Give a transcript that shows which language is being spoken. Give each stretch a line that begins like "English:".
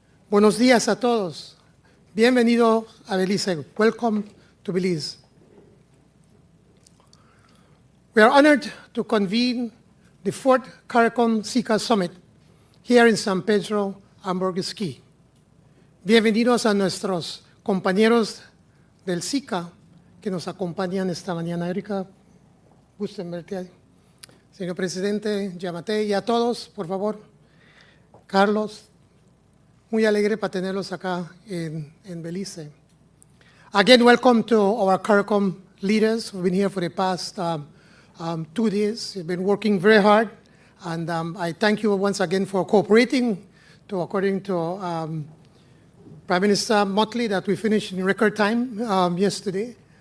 Spanish: Buenos días a todos. Bienvenido a Belize.
English: Welcome to Belize. We are honored to convene the fourth CARICOM SICA Summit here in San Pedro, Hamburgues Key.
Spanish: Bienvenidos a nuestros compañeros del SICA que nos acompañan esta mañana. Erika, gusto en verte ahí. Señor Presidente Yamate y a todos, por favor. Carlos, muy alegre para tenerlos acá en Belize.
English: Again, welcome to our CARICOM leaders who've been here for the past 2 days. You've been working very hard, and I thank you once again for cooperating according to Prime Minister Motley that we finished in record time yesterday.